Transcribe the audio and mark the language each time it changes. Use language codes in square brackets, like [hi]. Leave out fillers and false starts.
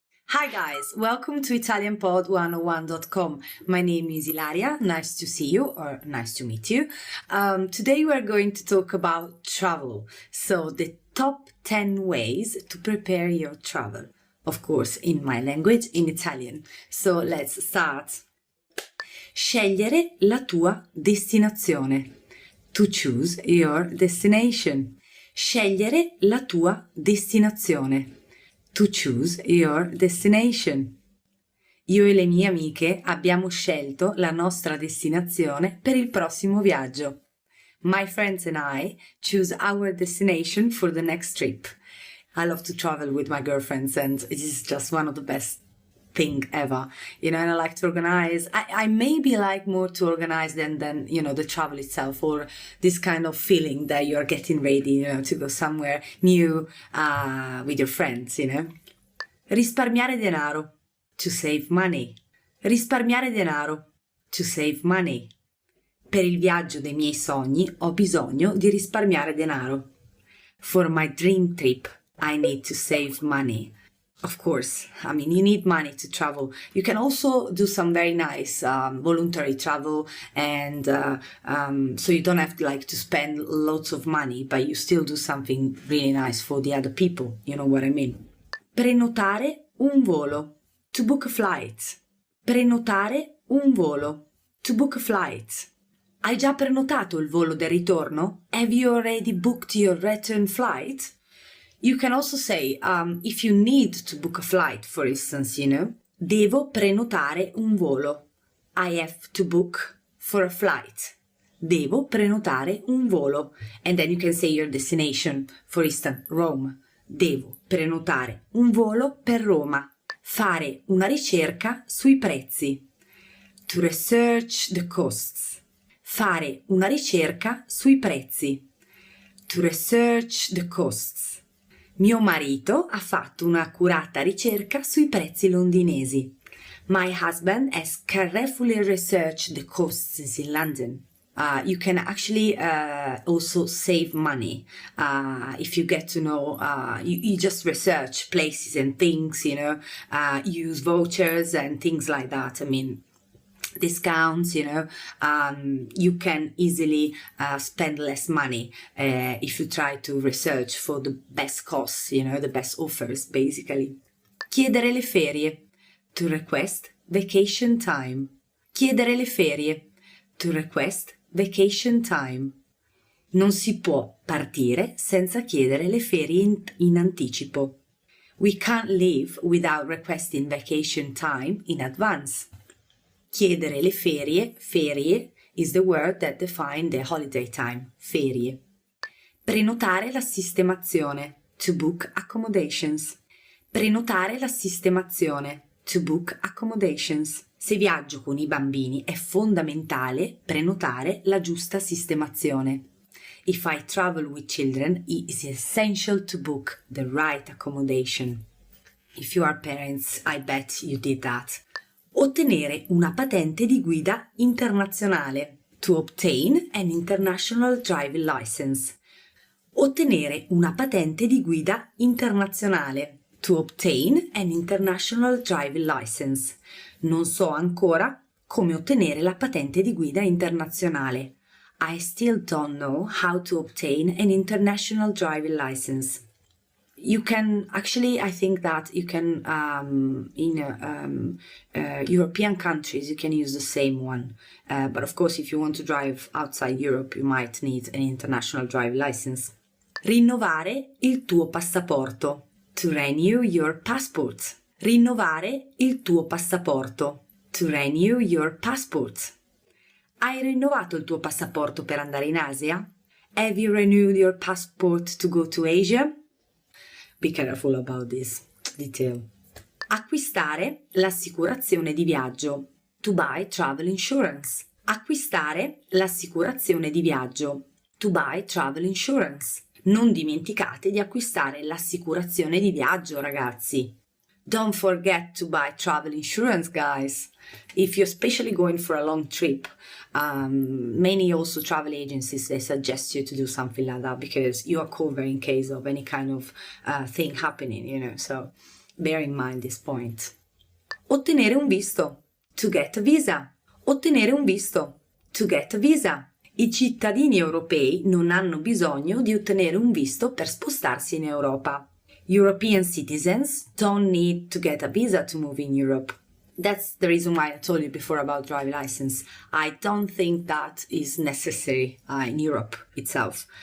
[en] Hi guys, welcome to ItalianPod101.com. My name is Ilaria, nice to see you or nice to meet you. Today we're going to talk about travel, so the top 10 ways to prepare your travel. Of course, in my language, in Italian. So let's start. [it] Scegliere la tua destinazione. [en] To choose your destination. [it] Scegliere la tua destinazione. [en] To choose your destination. [it] Io e le mie amiche abbiamo scelto la nostra destinazione per il prossimo viaggio. [en] My friends and I choose our destination for the next trip. I love to travel with my girlfriends and it is just one of the best thing ever, and I like to organize. I maybe like more to organize than the travel itself, or this kind of feeling that you're getting ready, to go somewhere new with your friends, [it] Risparmiare denaro, [en] to save money. [it] Risparmiare denaro, [en] to save money. [it] Per il viaggio dei miei sogni ho bisogno di risparmiare denaro. [en] For my dream trip, I need to save money. Of course, you need money to travel. You can also do some very nice voluntary travel, and so you don't have to spend lots of money, but you still do something really nice for the other people. You know what I mean? [it] Prenotare un volo. [en] To book a flight. [it] Prenotare un volo. [en] To book a flight. [it] Hai già prenotato il volo del ritorno? [en] Have you already booked your return flight? You can also say, if you need to book a flight, for instance, [it] devo prenotare un volo. [en] I have to book for a flight. [it] Devo prenotare un volo. [en] And then you can say your destination, for instance, Rome. [it] Devo prenotare un volo per Roma. Fare una ricerca sui prezzi. [en] To research the costs. [it] Fare una ricerca sui prezzi. [en] To research the costs. [it] Mio marito ha fatto un'accurata ricerca sui prezzi londinesi. [en] My husband has carefully researched the costs in London. You can actually also save money if you get to know, you just research places and things, use vouchers and things like that. Discounts, you can easily spend less money if you try to research for the best costs, the best offers, basically. [it] Chiedere le ferie. [en] To request vacation time. [it] Chiedere le ferie. [en] To request vacation time. [it] Non si può partire senza chiedere le ferie in anticipo. [en] We can't leave without requesting vacation time in advance. [it] Chiedere le ferie [en] is the word that defines the holiday time, ferie. [it] Prenotare la sistemazione, [en] to book accommodations. [it] Prenotare la sistemazione, [en] to book accommodations. [it] Se viaggio con i bambini è fondamentale prenotare la giusta sistemazione. [en] If I travel with children, it is essential to book the right accommodation. If you are parents, I bet you did that. [it] Ottenere una patente di guida internazionale. [en] To obtain an international driving license. [it] Ottenere una patente di guida internazionale. [en] To obtain an international driving license. [it] Non so ancora come ottenere la patente di guida internazionale. [en] I still don't know how to obtain an international driving license. You can actually, I think that you can, in European countries, you can use the same one. But of course, if you want to drive outside Europe, you might need an international driving license. [it] Rinnovare il tuo passaporto. [en] To renew your passport. [it] Rinnovare il tuo passaporto. [en] To renew your passport. [it] Hai rinnovato il tuo passaporto per andare in Asia? [en] Have you renewed your passport to go to Asia? Be careful about this detail. [it] Acquistare l'assicurazione di viaggio. [en] To buy travel insurance. [it] Acquistare l'assicurazione di viaggio. [en] To buy travel insurance. [it] Non dimenticate di acquistare l'assicurazione di viaggio, ragazzi. [en] Don't forget to buy travel insurance, guys. If you're especially going for a long trip, many also travel agencies, they suggest you to do something like that because you are covered in case of any kind of thing happening, you know, so bear in mind this point. [it] Ottenere un visto. [en] To get a visa. [it] Ottenere un visto. [en] To get a visa. [it] I cittadini europei non hanno bisogno di ottenere un visto per spostarsi in Europa. [en] European citizens don't need to get a visa to move in Europe. That's the reason why I told you before about driving license. I don't think that is necessary in Europe itself.